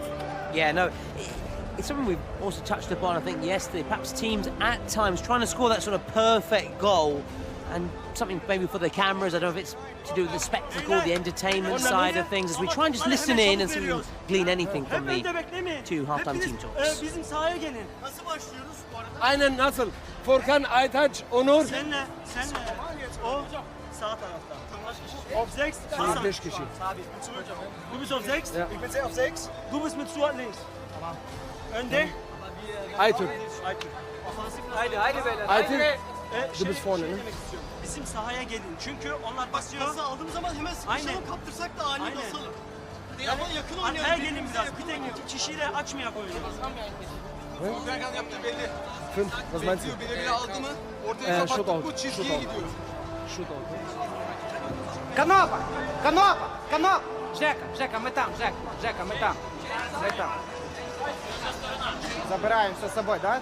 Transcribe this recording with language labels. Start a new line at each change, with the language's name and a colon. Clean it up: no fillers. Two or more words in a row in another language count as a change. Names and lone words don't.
English: Yeah, no, it's something we've also touched upon, I think, yesterday. Perhaps teams at times trying to score that sort of perfect goal, and something maybe for the cameras. I don't know if it's to do with the spectacle, the entertainment side of things, as we try and just listen in and see if we can glean anything from the two half-time team talks.
Turkish: Bizim sahaya gelin. Nasıl başlıyoruz? Aynen nasıl? Furkan, Aytaç, Onur. Senle. O sağ tarafta.
German: Auf 6.
Turkish: 5 kişi.
German: Du bist auf 6? Ja. Ich bin sehr auf 6. Du bist mit Stuart links.
Turkish: Önde? Aytürk. Haydi beyler. Aytürk.
German: Du bist vorne, ne?
Turkish: Bizim sahaya gelin. Çünkü onlar basıyor. Pası aldığım zaman hemen sıkışalım, Aynen. kaptırsak da ani Aynen. basalım. Ama yakın oynayalım. Arkaya gelin biraz. Bir tek iki kişiyle açmayak oyunu. Berkan yaptı belli.
German: Fünf, was meinst du?
Turkish: Birebir aldı mı? Ortaya kapattık Shootout. bu çizgiye Shootout. gidiyoruz. Shootout.
Russian: Канопа! Канопа! Каноп! Жека, Жека, мы там, Жека, Жека, мы там. Мы там. Забираем все с собой, да?